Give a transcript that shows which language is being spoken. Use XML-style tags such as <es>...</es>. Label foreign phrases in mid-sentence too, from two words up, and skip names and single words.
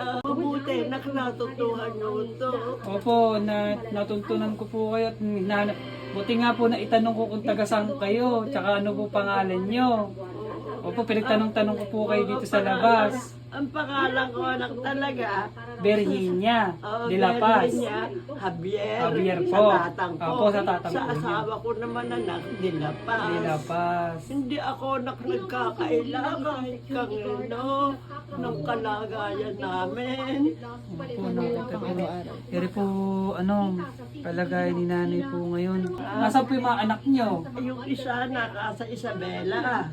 <tl>Mabuti, natutuhan nyo ito. Opo, natuntunan ko po kayo at buti nga po na itanong ko kung taga-saan kayo, tsaka ano po pangalan nyo. Opo, pinagtanong-tanong ko po kayo dito sa labas. Ang pangalan ko anak talaga. Virginia Oo, de la Paz. niya, Javier. Javier po. Sa tatang ko. Opo, sa tatang Sa po niya. asawa ko naman anak, de la Paz. De la Paz. Hindi ako nagkakailangan kahit kanino ng kalagayan namin. Opo, nakakatabi. Pero po, kalagayan ni nanay po ngayon. Nasaan po yung mga anak nyo? Yung isa nasa Isabela.</tl>